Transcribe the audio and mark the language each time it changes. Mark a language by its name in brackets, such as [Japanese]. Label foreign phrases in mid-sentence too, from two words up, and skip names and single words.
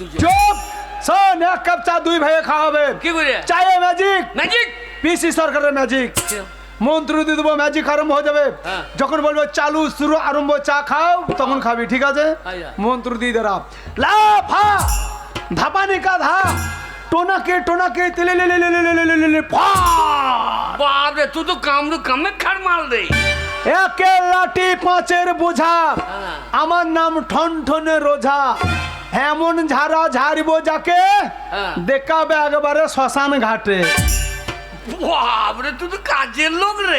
[Bangla] চুপ শোন, 1 কাপ চা 2 ভাইয়ে খাওয়া হবে। কি করে? চায়ে ম্যাজিক, ম্যাজিক। পিসি সরকারের ম্যাজিক। মন্ত্র দিয়ে দেবো, ম্যাজিক আরম্ভ হয়ে যাবে। হ্যাঁ। যখন বলবো চালু শুরু আরম্ভ, চা খাও, তখন খাবি, ঠিক আছে? আচ্ছা। মন্ত্র দিয়ে দেরা, লাফা ধাপানে কা ধা, টোনাকে টোনাকে তেলে লে লে লে লে লে লে লে লে ফা। বাপ রে, তুই তো কামে খার মাল রে। একে লাঠি 5-এর বোঝা, হ্যাঁ। আমার নাম ঠনঠনে রোঝা, এমন ঝাড়া ঝাড়বো যাকে হ্যাঁ। দেখাবে একবারে শ্মশান ঘাটে। বাপ রে, তুই তো কাজের লোক রে।